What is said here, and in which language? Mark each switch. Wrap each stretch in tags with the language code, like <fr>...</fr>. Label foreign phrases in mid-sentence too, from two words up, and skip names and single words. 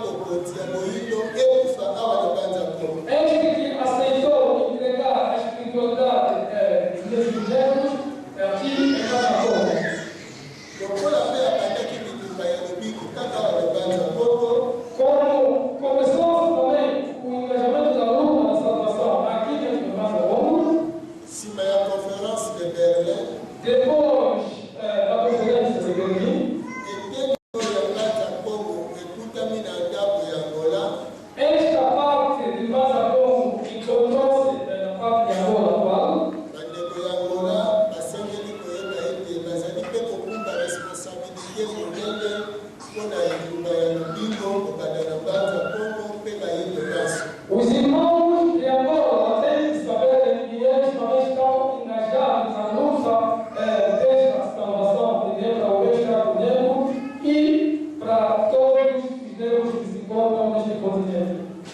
<ln>mokonzi ya moyindo ekufa awa na banza Congo.</ln> <pt>Este que aceitou entregar a espiritualidade desses gêneros aqui em Casacongo.</pt> <ln>Lokola pe akataki bitumba ya lobiko kaka awa na banza Congo.</ln> <pt>Como começou também o engajamento da luta na salvação aqui dentro do Casacongo.</pt> <ln>Sima ya conference de Berlin.</ln> <pt>Depois da conferência de Berlim. Esta parte de Casacongo encontrou-se na parte de Angola atual. Os irmãos de Angola têm que saber que eles também estão engajados na luta desta salvação de Deus ao extraordinário e para todos os Deus que se encontram neste continente.</pt>